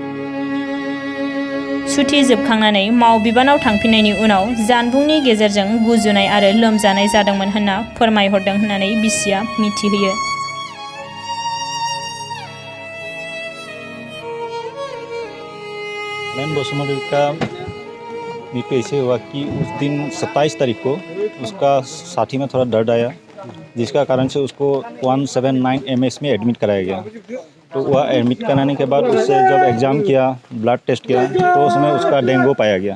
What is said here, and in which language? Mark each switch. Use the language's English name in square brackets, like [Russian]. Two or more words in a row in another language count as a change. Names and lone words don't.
[Bodo] सुथि जोबखांनानै मावबिबानाव थांफिननायनि उनाव जानबुंनि गेजेरजों गुजुनाय आरो लोमजानाय जादोंमोन होनना फोरमायहरदों होननानै बिसिया मिथिहोयो। [Hindi] मालेन बसुमतारी का मृत्यु ऐसे हुआ कि उस दिन 27 तारीख को उसका छाती में थोड़ा दर्द आया, जिसका कारण से उसको 179 MS में एडमिट कराया गया। तो वह एडमिट कराने के बाद उससे जब एग्ज़ाम किया, ब्लड टेस्ट किया, तो उसमें उसका डेंगू पाया गया।